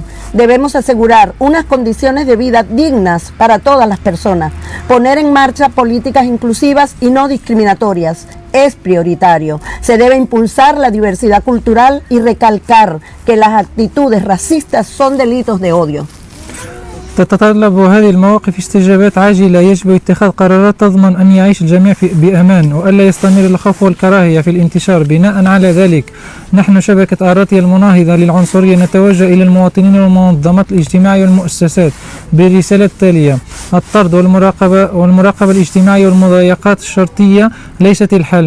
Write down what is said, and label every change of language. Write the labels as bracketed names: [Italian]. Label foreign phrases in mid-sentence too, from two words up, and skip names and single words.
[Spanish] Debemos asegurar unas condiciones de vida dignas para todas las personas. Poner en marcha políticas inclusivas y no discriminatorias es prioritario. Se debe impulsar la diversidad cultural y recalcar que las actitudes racistas son delitos de odio. [Arabic] تتطلب هذه المواقف استجابات عاجلة. يجب اتخاذ قرارات تضمن أن يعيش الجميع بأمان وألا يستمر الخوف والكراهية في الانتشار. بناء على ذلك نحن شبكة أراتيا المناهضة للعنصرية نتوجه إلى المواطنين والمنظمات الاجتماعية والمؤسسات بالرسالة التالية: الطرد والمراقبة الاجتماعية والمضايقات الشرطية ليست الحل.